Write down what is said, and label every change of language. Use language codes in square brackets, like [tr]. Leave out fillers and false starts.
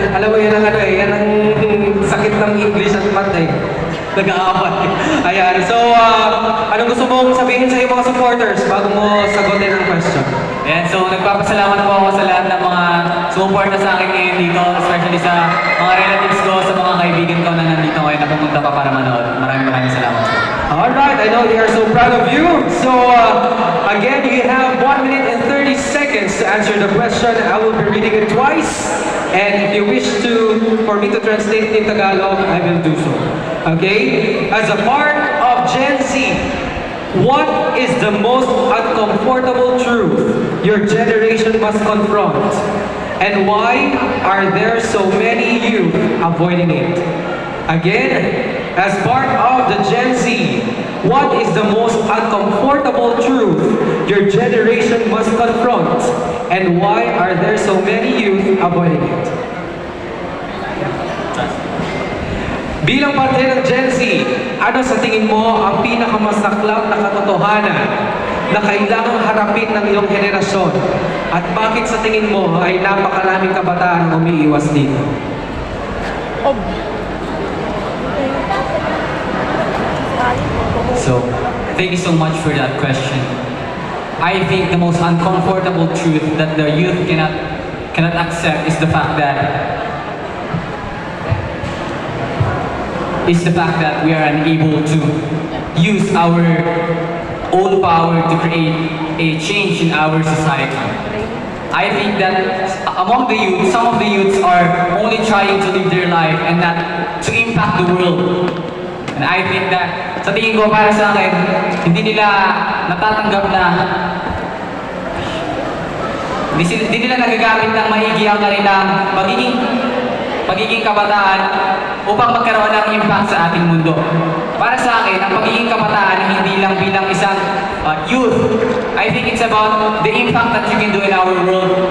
[tl] Alam mo yan ang yan ang sakit ng English at math eh. Nag-aawat. Ayan, so anong gusto mong sabihin sa iyong mga supporters bago mo sagutin ang question? Ayan, so nagpapasalamat po ako sa lahat ng mga sumuporta sa akin ngayon dito, especially sa mga relatives ko, sa mga kaibigan ko na nandito ngayon na pumunta pa para manood. Maraming salamat po. [en] Alright, I know they are so proud of you. So again, you have 1 minute and 30 seconds to answer the question. I will be reading it twice. And if you wish for me to translate in Tagalog, I will do so. Okay? As a part of Gen Z, what is the most uncomfortable truth your generation must confront? And why are there so many youth avoiding it? Again, as part of the Gen Z, what is the most uncomfortable truth your generation must confront? And why are there so many youth avoiding it? [tl] Bilang parte ng Gen Z, ano sa tingin mo ang pinakamasaklap na katotohanan na kailangang harapin ng iyong henerasyon? At bakit sa tingin mo ay napakaraming kabataan ang umiiwas dito? [en] So, thank you so much for that question. I think the most uncomfortable truth that the youth cannot accept is the fact that we are unable to use our own power to create a change in our society. I think that among the youth, some of the youths are only trying to live their life and not to impact the world. And I think that, [tl] sa tingin ko para sa akin, hindi nila natatanggap na hindi nila nagagamit ng maigi ang kanilang pagiging kabataan upang magkaroon ng impact sa ating mundo. Para sa akin, ang pagiging kabataan hindi lang bilang isang youth. [en] I think it's about the impact that you can do in our world.